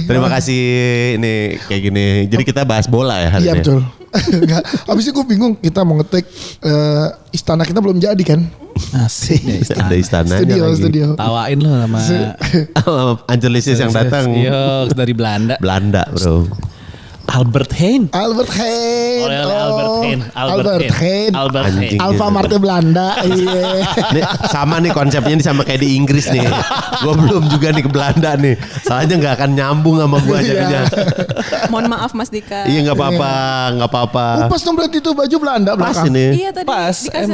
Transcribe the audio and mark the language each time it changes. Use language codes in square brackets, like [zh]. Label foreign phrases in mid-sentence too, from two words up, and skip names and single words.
[id] Terima kasih ini kayak gini. Jadi kita bahas bola ya hari Iya ini. betul. Enggak. Habis itu gue bingung kita mau ngetek istana kita belum jadi kan. Asik deh Ada istananya lagi. Studio. Tawain lo sama Angelisis yang datang. Iya, dari Belanda. Belanda bro. Albert Heijn. Albert Heijn. Oh, Albert Heijn. Albert Heijn. Albert Anjing. Heijn. Alfa Marte Belanda. Iya. Nih, sama nih konsepnya nih sama kayak di Inggris nih. Gue belum juga nih ke Belanda nih. Soalnya nggak akan nyambung sama gue jadinya. Mohon maaf Mas Dika. Iya nggak apa-apa. Oh, pas dong berarti itu baju Belanda Pas belakang. ini. Iya tadi Pas, dikasih